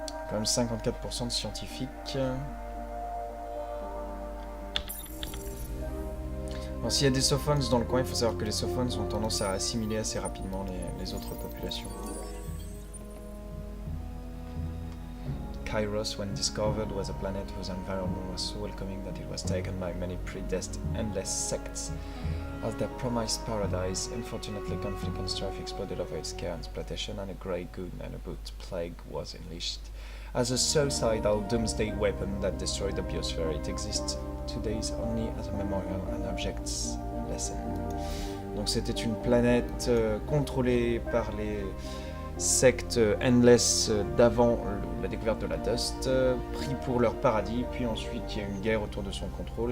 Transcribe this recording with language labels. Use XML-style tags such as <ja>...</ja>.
<fr>Quand même 54% de scientifiques. Bon, s'il y a des Sophones dans le coin, il faut savoir que les Sophones ont tendance à assimiler assez rapidement les autres populations.</fr> <en>Kairos, when discovered, was a planet whose environment was so welcoming that it was taken by many predestined endless sects as their promised paradise. Unfortunately, conflict and strife exploded over its care and exploitation, and a grey goo nanobot plague was unleashed. As a suicidal doomsday weapon that destroyed the biosphere, it exists today only as a memorial and objects lesson.</en> <fr>Donc c'était une planète contrôlée par les sectes Endless d'avant la découverte de la Dust, pris pour leur paradis, puis ensuite il y a eu une guerre autour de son contrôle.</fr>